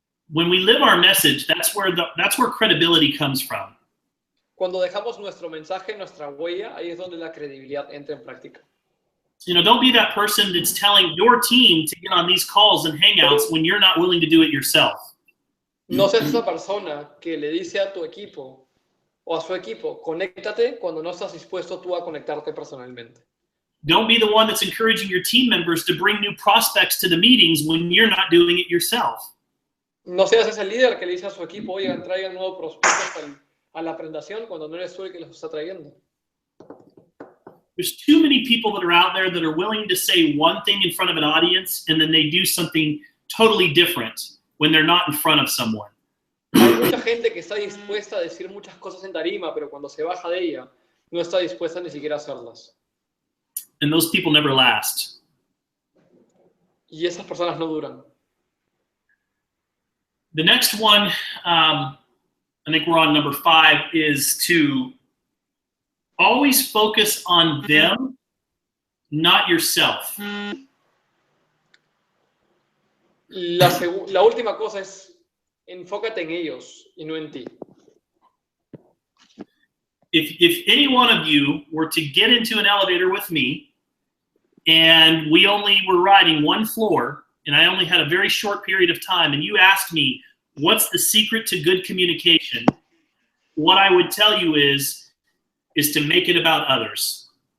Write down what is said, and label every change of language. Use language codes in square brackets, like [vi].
[en] When we live our message, that's where credibility comes from. [es] Cuando dejamos nuestro mensaje, nuestra huella, ahí es donde la credibilidad entra en práctica. [en] You know, don't be that person that's telling your team to get on these calls and hangouts when you're not willing to do it yourself. [es] No seas esa persona que le dice a tu equipo o a su equipo, conéctate cuando no estás dispuesto tú a conectarte personalmente. [en] Don't be the one that's encouraging your team members to bring new prospects to the meetings when you're not doing it yourself. [es] No seas ese líder que le dice a su equipo, oigan, traigan nuevos prospectos a la presentación cuando no eres tú el que los está trayendo. [en] There's too many people that are out there that are willing to say one thing in front of an audience and then they do something totally different when they're not in front of someone. [es] Hay mucha gente que está dispuesta a decir muchas cosas en tarima, pero cuando se baja de ella, no está dispuesta ni siquiera a hacerlas. [en] And those people never last. [es] Y esas personas no duran. [en] The next one, I think we're on number 5, is to always focus on them, not yourself. [es] La última cosa es enfócate en ellos y no en ti. [en] If any one of you were to get into an elevator with me and we only were riding one floor and I only had a very short period of time and you asked me, what's the secret to good communication? What I would tell you is to make it about others.